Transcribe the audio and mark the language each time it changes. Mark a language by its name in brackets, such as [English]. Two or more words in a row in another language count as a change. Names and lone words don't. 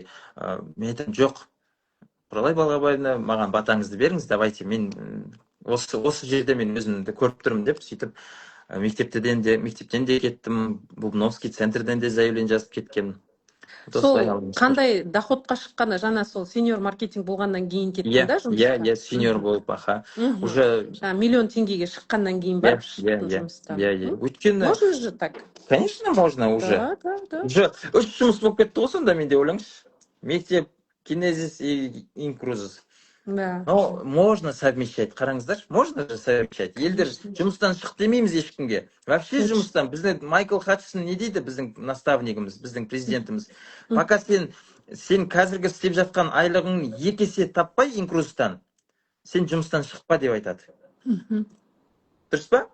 [Kazakh] Мен айтамын, жоқ, Құралай Балғабаевна, маған батаңызды беріңіз, давайте, мен осы жерде мен өзімді көріп тұрмын деп, сөйтіп мектептен де кеттім, Бубновский центрден де заявление жазып кеткен. Сол қандай доходқа шыққаны, жаңа сол сеньор маркетинг болғаннан кейін кеттің да жұмысқа? Иә, сеньор болып, аха. Уже миллион теңгеге шыққаннан кейін барып шықтың жұмыстан. Өйткені... [Russian] Можно же так? Конечно, можно уже. Да. [Kazakh] Уже 3 жұмыс болып кетті ғой сонда, менде, ойлаңызшы. Мектеп, кинезис и инкрузис. [Russian] Да. Но можно совмещать, қараңыздар, можно же совмещать. [Kazakh] Елдер жұмыстан шық демейміз ешкімге. Вообще жұмыстан, біздің Майкл Хатчсон не дейді, біздің наставнигіміз, біздің президентіміз. Пока сен қазіргі істеп жатқан айлығың 2 есе таппай инкрузистан, сен жұмыстан шықпа деп айтады. Дұрыс па?